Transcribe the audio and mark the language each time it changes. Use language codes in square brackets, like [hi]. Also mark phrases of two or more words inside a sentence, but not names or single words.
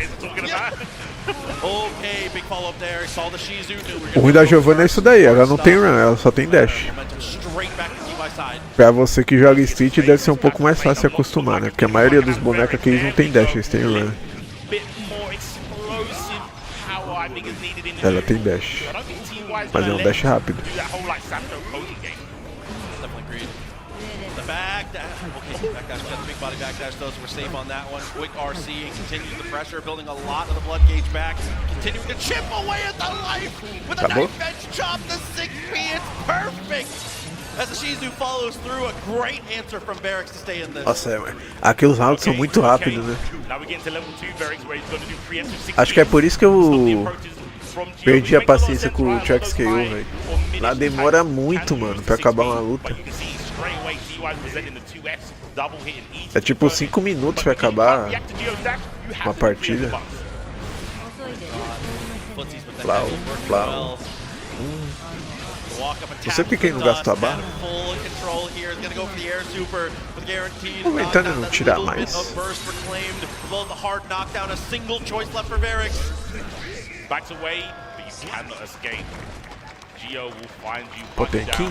[pt] O ruim da Giovanna é isso daí, ela não tem run, ela só tem dash. Pra você que joga Street deve ser um pouco mais fácil se acostumar, né? Porque a maioria dos bonecos aqui eles não tem dash, eles têm run. Ela tem dash, mas é um dash rápido. [en] Backdash, got the big body backdash though, so we're safe on that one. Quick RC and continues the pressure, building a lot of the blood gauge back. Continuing to chip away at the life with a knife edge chop to 6B. It's perfect! As the Shizu follows through, a great answer from Barracks to stay in this. [pt] Nossa, aqueles rounds são muito rápidos, né? Acho que é por isso que eu perdi a paciência com o Trax KO, velho. Lá demora muito, mano, pra acabar uma luta. É tipo 5 minutos pra acabar uma partida. Plau, plau. Não sei porque ele não gastou a barra. O Ventania não tirar mais. Potemkin?